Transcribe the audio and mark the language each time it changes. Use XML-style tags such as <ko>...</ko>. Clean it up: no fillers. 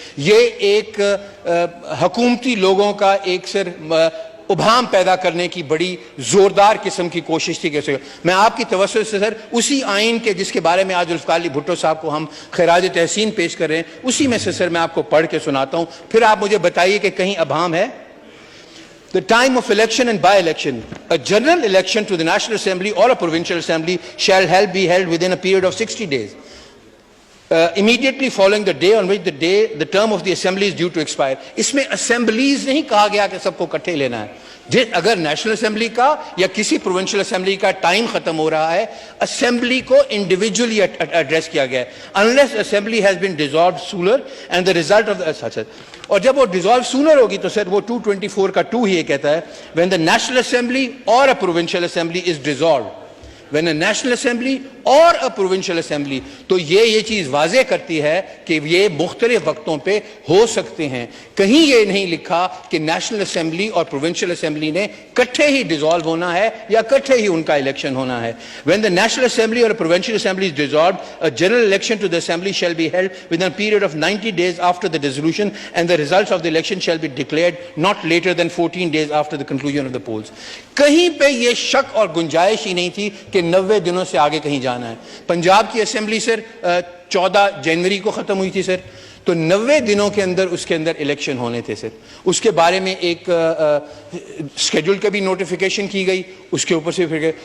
<ur>یہ ایک حکومتی لوگوں کا ایک سر ابہام پیدا کرنے کی بڑی زوردار قسم کی کوشش تھی. کیسے میں آپ کی توسط سے سر اسی آئین کے جس کے بارے میں آج ذوالفقار علی بھٹو صاحب کو ہم خراج تحسین پیش کر رہے ہیں اسی میں سے سر میں آپ کو پڑھ کے سناتا ہوں, پھر آپ مجھے بتائیے کہ کہیں ابہام ہے.</ur> <en>The time of election and by-election, a general election to the National Assembly or a Provincial Assembly shall be held within a period of 60 days. Immediately following the day on which the term of the assembly is due to expire.</en> <ur>اس میں assemblies نہیں کہا گیا کہ سب کو کٹھے لینا ہے. اگر نیشنل اسمبلی کا یا کسی پروونشل اسمبلی کا ٹائم ختم ہو رہا ہے, اسمبلی کو انڈیویجولی ایڈریس کیا گیا ہے.</ur> <en>unless assembly has been dissolved sooner and the result of the</en> <ur>اور جب وہ ڈیزالو سونر ہوگی تو سر وہ 224 کا 2 ہی یہ کہتا ہے</ur> <en>when the national assembly or a provincial assembly is dissolved. when a national assembly or a provincial assembly,</en> <ur>تو یہ چیز واضح کرتی ہے کہ یہ مختلف وقتوں پہ ہو سکتے ہیں. کہیں یہ نہیں لکھا کہ نیشنل اسمبلی اور پروونشل اسمبلی نے کٹھے ہی ڈیزالو ہونا ہے یا کٹھے ہی ان کا الیکشن ہونا ہے.</ur> <en>when the national assembly or a provincial assembly is dissolved, a general election to the assembly shall be held within a period of 90 days after the dissolution and the results of the election shall be declared not later than 14 days after the conclusion of the polls.</en> <ur>کہیں پہ یہ شک اور گنجائش ہی نہیں تھی کہ 90 دنوں سے آگے کہیں جانا ہے. پنجاب کی اسمبلی سر 14 جنوری کو ختم ہوئی تھی سر, تو 90 دنوں کے اندر اس کے اندر الیکشن ہونے تھے سر. اس کے بارے میں ایک اسکیڈول کا بھی نوٹیفیکیشن کی گئی, اس کے اوپر سے پھر گئے.</ur>